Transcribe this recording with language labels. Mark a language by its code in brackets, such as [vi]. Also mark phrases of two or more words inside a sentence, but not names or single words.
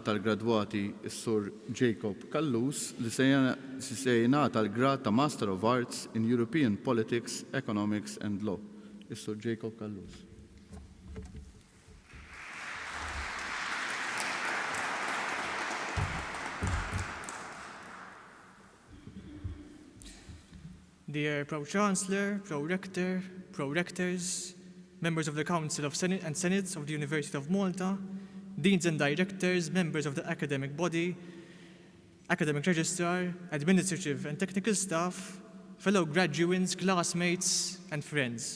[mt] tal-gradwati s-Sur Jacob Kallus li se jingħata l-grad ta' Master of Arts in European Politics, Economics and Law. Is-Sur Jacob Kallus. [en] Dear Pro-Chancellor, Pro-Rector, Pro-Rectors, members of the Council of Senate and Senates of the University of Malta, Deans and Directors, members of the academic body, academic registrar, administrative and technical staff, fellow graduates, classmates, and friends.